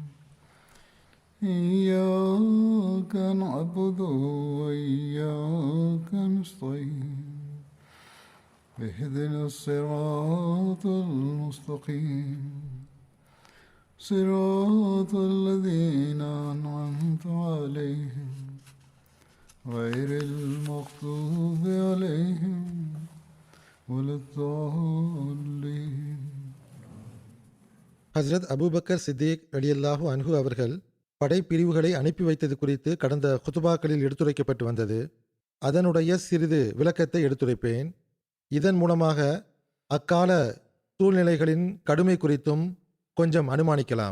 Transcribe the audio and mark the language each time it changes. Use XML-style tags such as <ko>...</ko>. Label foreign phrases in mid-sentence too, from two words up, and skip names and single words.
<ar>إياك نعبد وإياك نستعين اهدنا الصراط المستقيم صراط الذين أنعمت عليهم غير المغضوب عليهم ولا الضالين.</ar> <ta>ஹஸ்ரத் அபூபக்கர் சித்திக்</ta> <ar>رضي الله عنه</ar> <ta>அவர்கள் படைப்பிரிவுகளை அனுப்பி வைத்தது குறித்து கடந்த குதுபாக்களில் எடுத்துரைக்கப்பட்டு வந்தது. அதனுடைய சிறிது விளக்கத்தை எடுத்துரைப்பேன். இதன் மூலமாக அக்கால சூழ்நிலைகளின் கடுமை குறித்தும் கொஞ்சம் அனுமானிக்கலாம்.</ta>